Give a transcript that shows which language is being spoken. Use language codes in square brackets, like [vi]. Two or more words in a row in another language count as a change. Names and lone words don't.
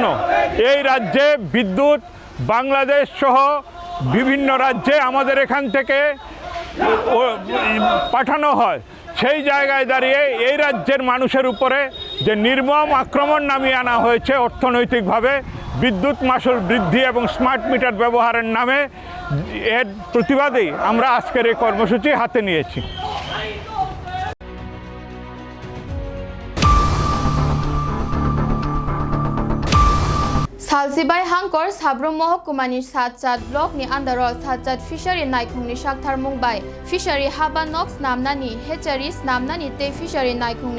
[bn] এই রাজ্যে বিদ্যুৎ বাংলাদেশ সহ বিভিন্ন রাজ্যে আমাদের এখান থেকে পাঠানো হয়। সেই জায়গায় দাঁড়িয়ে এই রাজ্যের মানুষের উপরে যে নির্মম আক্রমণ নামিয়ে আনা হয়েছে অর্থনৈতিকভাবে, বিদ্যুৎ মাশুল বৃদ্ধি এবং স্মার্ট মিটার ব্যবহারের নামে, এর প্রতিবাদেই আমরা আজকের এই কর্মসূচি হাতে নিয়েছি। [trp] सालसिबाई हांकर साब्रुम महकुमानि सातचाट ब्लकनि आन्दाराव सातचाट फिशारि नायखुंनि साक्थार मुंबाय फिशारि हाबा नक्स नामनानि हेचारिस नामनानि ते फिशारि नायखुंनि